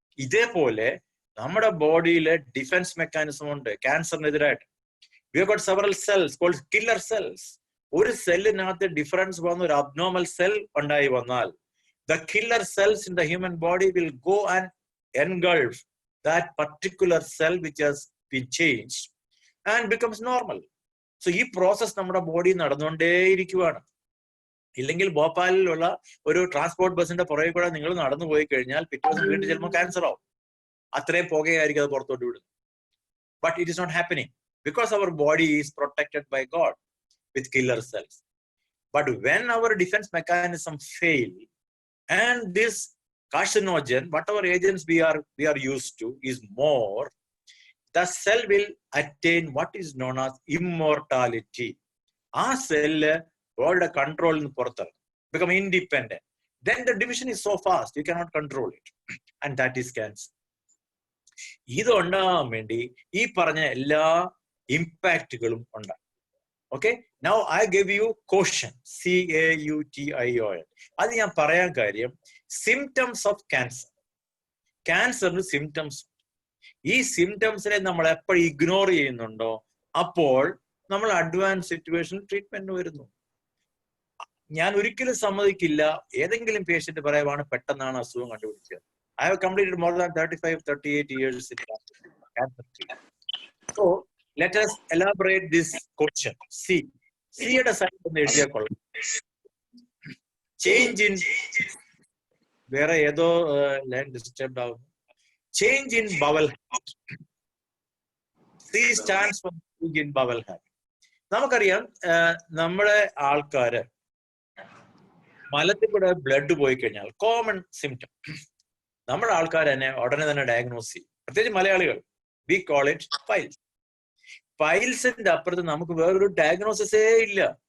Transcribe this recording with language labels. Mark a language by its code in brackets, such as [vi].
[ml] ഇതേപോലെ നമ്മുടെ ബോഡിയിലെ defence mechanism ഉണ്ട് ക്യാൻസറിനെതിരായിട്ട്. [en] We have got several cells called killer cells. [ml] ഒരു സെല്ലിനകത്ത് ഡിഫറൻസ് വന്ന ഒരു അബ്നോർമൽ സെൽ ഉണ്ടായി വന്നാൽ [en] the killer cells in the human body will go and engulf that particular cell which has been changed and becomes normal. [ml] So ഈ process നമ്മുടെ body നടന്നുകൊണ്ടേയിരിക്കുവാണ്. ഇല്ലെങ്കിൽ ഭോപ്പാലിലുള്ള ഒരു transport ബസിന്റെ പുറകെ കൂടെ നിങ്ങൾ നടന്നു പോയി കഴിഞ്ഞാൽ പിറ്റേ ദിവസം വീണ്ടും ചിലപ്പോൾ ക്യാൻസർ ആവും. അത്രയും പുകയായിരിക്കും അത് പുറത്തോട്ട് വിടുന്നത്. [en] But it is not happening because our body is protected by God with killer cells. But when our defense mechanism fail and this carcinogen, whatever agents we are used to is more, the cell will attain what is known as immortality. [ml] ആ cell ബോഡിയുടെ കൺട്രോളിൽ നിന്ന് പുറത്തിറങ്ങും, [en] become independent. Then the division is so fast you cannot control it, and that is cancer. [ml] ഇത് ഉണ്ടാകാൻ വേണ്ടി ഈ പറഞ്ഞ എല്ലാ ഇമ്പാക്റ്റുകളും ഉണ്ടാകും. [en] Okay, now I give you caution, CAUTION. [ml] അത് ഞാൻ പറയാൻ കാര്യം [en] Symptoms of cancer. [ml] ക്യാൻസറിന് സിംറ്റംസ്. ഈ സിംറ്റംസിനെ നമ്മൾ എപ്പോഴും ഇഗ്നോർ ചെയ്യുന്നുണ്ടോ അപ്പോൾ നമ്മൾ അഡ്വാൻസ് സിറ്റുവേഷൻ ട്രീറ്റ്മെന്റ് വരുന്നു. ഞാൻ ഒരിക്കലും സമ്മതിക്കില്ല ഏതെങ്കിലും പേഷ്യന്റ് പറയുവാണ് പെട്ടെന്നാണ് അസുഖം കണ്ടുപിടിച്ചത്. [en] I have completed more than 35-38 years in cancer treatment. So let us elaborate this question. [ml] C-യുടെ side ഒന്ന് എഴുതിയാൽ കൊള്ളാം. ചേഞ്ച് ഇൻ, വേറെ ഏതോ ലൈൻ ഡിസ്റ്റർബ്ഡ് ആവുന്നു. [en] Change in bowel habit. C stands for change in bowel habit. [ml] നമുക്കറിയാം നമ്മുടെ ആൾക്കാര് മലത്തിൽ കൂടെ ബ്ലഡ് പോയി കഴിഞ്ഞാൽ കോമൺ സിംറ്റം നമ്മുടെ ആൾക്കാർ തന്നെ ഉടനെ തന്നെ ഡയഗ്നോസ് ചെയ്യും. പ്രത്യേകിച്ച് മലയാളികൾ, [en] We call it piles. [ml] പൈൽസിന്റെ അപ്പുറത്ത് നമുക്ക് വേറൊരു ഡയഗ്നോസിസേ ഇല്ല.